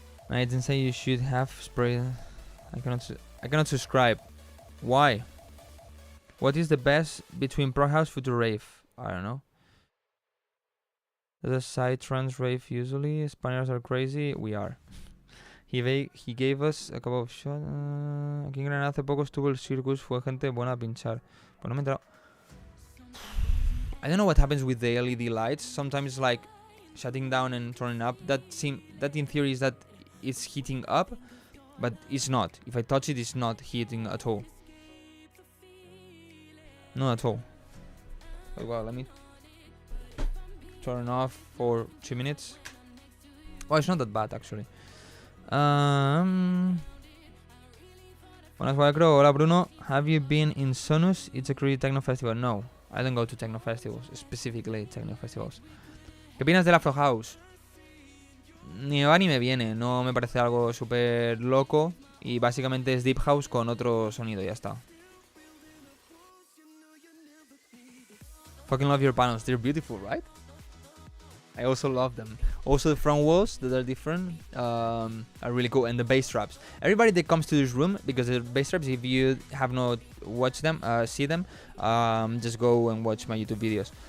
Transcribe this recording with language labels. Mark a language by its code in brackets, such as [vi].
[en] I didn't say you should have spray. I cannot subscribe. Why? What is the best between Pro House Future Rave? I don't know. The side trans rave usually. Spaniards are crazy. We are. He gave us a couple of shots. [es] Aquí en Granada hace poco estuvo el Circus. Fue gente buena a pinchar. Pues no me he enterado. [en] I don't know what happens with the LED lights. Sometimes it's like shutting down and turning up. That in theory is that it's heating up, but it's not. If I touch it, it's not heating at all. Not at all. Oh, well, let me turn off for 2 minutes. Oh, it's not that bad actually. [es] Buenas, Wildcrow. Hola, Bruno. [en] Have you been in Sonus? It's a crazy techno festival. No. I don't go to techno festivals, specifically techno festivals. [es] ¿Qué opinas del Afro House? Ni me va ni me viene, no me parece algo súper loco y básicamente es Deep House con otro sonido y ya está. [en] Fucking love your panels. They're beautiful, right? I also love them. Also the front walls that are different are really cool, and the bass traps. Everybody that comes to this room, because the bass traps, if you have not watched them, see them, just go and watch my YouTube videos.